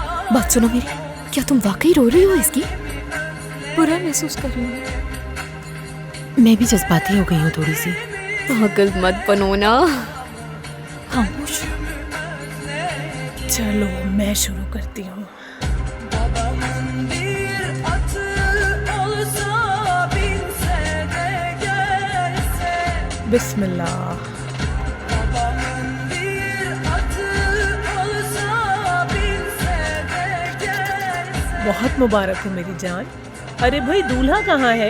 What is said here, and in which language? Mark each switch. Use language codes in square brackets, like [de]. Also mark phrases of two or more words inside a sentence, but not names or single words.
[hi] बात सुनो मेरी, क्या तुम वाकई रो रही हो इसकी? बुरा महसूस कर रही हूँ। मैं भी जज्बाती हो गई हूँ थोड़ी सी। पागल मत बनो ना। खामोश। चलो मैं शुरू करती हूँ। [tr] Babamın bir atı olsa binse de gelse. [hi] बिस्मिल्लाह। [tr] Babamın bir atı olsa binse de gelse. [hi] बहुत मुबारक हो मेरी जान। अरे भाई दूल्हा कहाँ है?